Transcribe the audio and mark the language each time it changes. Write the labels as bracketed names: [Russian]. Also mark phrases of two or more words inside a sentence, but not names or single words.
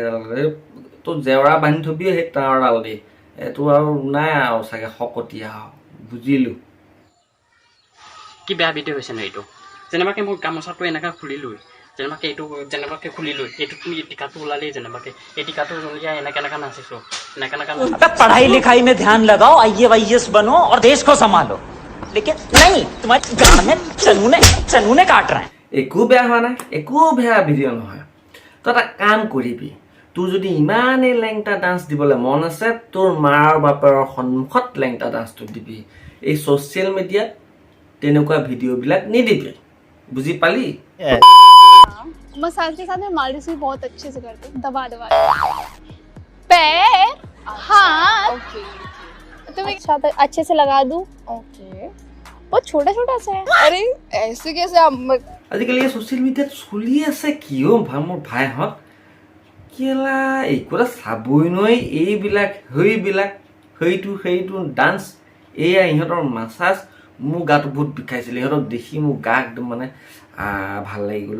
[Assamese] তোৰ জেওৰা বান্ধি থবি সেই তাঁৰডাল দি, এইটো আৰু নাই আৰু চাগে শকতীয়া আৰু। বুজিলোঁ। কি বেয়া ভিডিঅ' হৈছে ন এইটো? যেনেবাকৈ মোৰ গামোচাটো এনেকৈ খুলিলোঁ, যেনেবাকৈ খুলিলোঁ, এইটো তুমি টিকাটো ওলালেই, যেনেবাকৈ এই টিকাটো উলিয়াই এনেকৈ নাচিছোঁ, এনেকৈ [Hindi] पढ़ाई लिखाई में ध्यान लगाओ, IAS बनो और देश को संभालो। लेकिन नहीं, तुम्हारे गांव में चनूने काट रहे हैं। [Assamese] একো বেয়া হোৱা নাই, একো বেয়া ভিডিঅ' নহয়। তই এটা কাম কৰিবি, তোৰ যদি ইমানেই লেংটা ডান্স দিবলৈ মন আছে, তোৰ মাৰ বাপেৰৰ সন্মুখত লেংটা ডান্সটো দিবি। এই [English] social mediaত [Assamese] তেনেকুৱা ভিডিঅ'বিলাক নিদিবি, বুজি পালি? [Hindi] मसाज के साथ में मालिश भी बहुत अच्छे से करते हैं, दबा पैर हाथ। तुम अच्छा अच्छे से लगा दूं? ओके, बहुत छोटा छोटा सा है। अरे ऐसे कैसे आप [Assamese] আজিকালি এই [English] social mediaত [Assamese] চলি আছে কিয় মোৰ ভাইহঁত? কেলা একো এটা চাবই নোৱাৰি, এইবিলাক সেইটো ডান্স, এয়া ইহঁতৰ মাছাজ। মোৰ গাটো বহুত বিষাইছিলে, ইহঁতক দেখি মোৰ গা একদম মানে ভাল লাগি গ'ল।